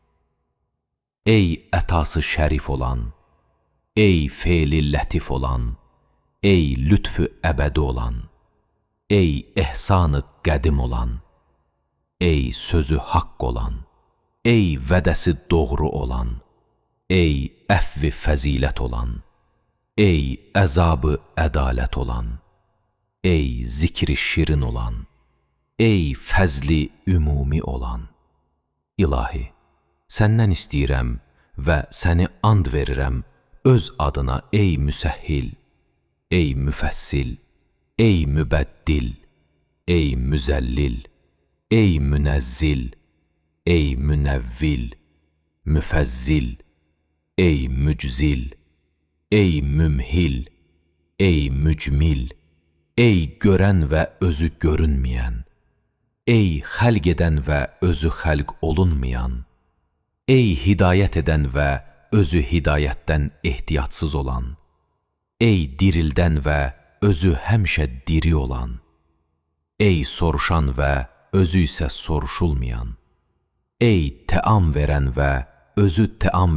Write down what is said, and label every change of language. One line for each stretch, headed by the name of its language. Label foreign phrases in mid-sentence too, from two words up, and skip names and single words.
Azerbaijani: ey ətası şərif olan, ey feili lətif olan, ey lütfü əbədi olan, ey ehsanı qədim olan, ey sözü haqq olan, ey vədəsi doğru olan, ey əfvi fəzilət olan, ey əzabı ədalət olan, ey zikri şirin olan, ey fəzli ümumi olan. İlahi, səndən istəyirəm və səni and verirəm öz adına ey müsəhhil, ey müfəssil, ey mübəddil, ey müzəllil, ey münəzzil, ey münəvvil, müfəzzil, ey müczil, ey mümhil, ey mücmil, Ey görən və özü görünməyən, ey xəlq edən və özü xəlq olunmayan, ey hidayət edən və özü hidayətdən ehtiyatsız olan, ey dirildən və özü həmişə diri olan, ey soruşan və özü isə soruşulmayan, ey təam verən və özü təam